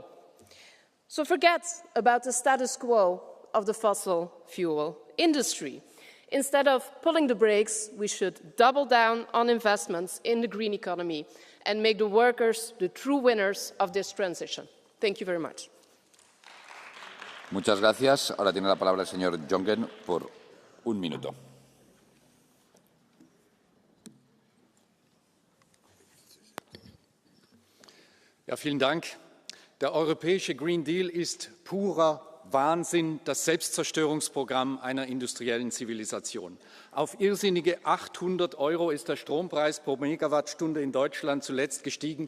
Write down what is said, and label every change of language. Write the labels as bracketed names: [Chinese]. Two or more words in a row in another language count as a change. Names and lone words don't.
[English] So forget about the status quo of the fossil fuel industry. Instead of pulling the brakes, we should double down on investments in the green economy and make the workers the true winners of this transition. Thank you very much. [Spanish] Muchas gracias. Ahora tiene la palabra el señor Jongen por un minuto. [German] Ja, vielen Dank. Der europäische Green Deal ist purer Wahnsinn, das Selbstzerstörungsprogramm einer industriellen Zivilisation. Auf irrsinnige 800 € ist der Strompreis pro Megawattstunde in Deutschland zuletzt gestiegen.